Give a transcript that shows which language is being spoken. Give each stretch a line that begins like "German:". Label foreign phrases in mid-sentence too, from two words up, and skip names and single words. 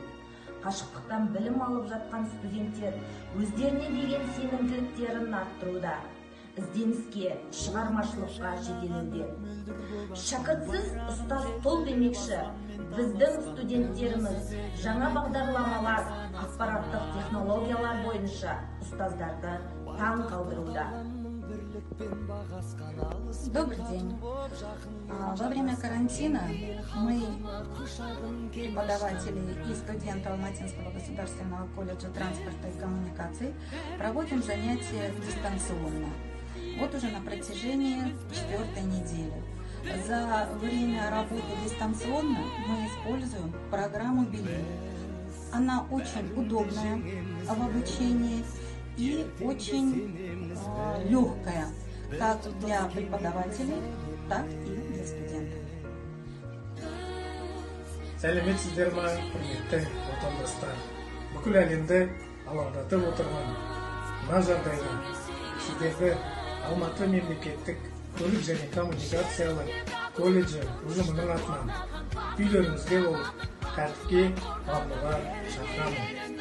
Kazakh: Қашықтықтан білім алып жатқан студенттер өздеріне деген сенімділіктерін арттыруда, ізденіске, шығармашылыққа жетелеуде. Шәкіртсіз ұстаз тол демекші, біздің студенттеріміз жаңа бағдарламалар, ақпараттық технологиялар бойынша ұстаздарды таң қалдыруда.
Russian: Добрый день. Во время карантина мы, преподаватели и студенты Алматинского государственного колледжа транспорта и коммуникаций, проводим занятия дистанционно. Вот уже на протяжении 4-й недели. За время работы дистанционно мы используем программу Билин. Она очень удобная в обучении и очень легкая, как для преподавателей, так и для студентов.
Kazakh: Сәлеметсіздер ма, құрметті отандастар? Бүкіл әлемді алаңдатып отырған мына жағдайда сіздерді Алматы мемлекеттік көлік және коммуникациялар колледжі ұжымының атынан үйлеріңізге болып тәртіпке бағынуға шақырамын.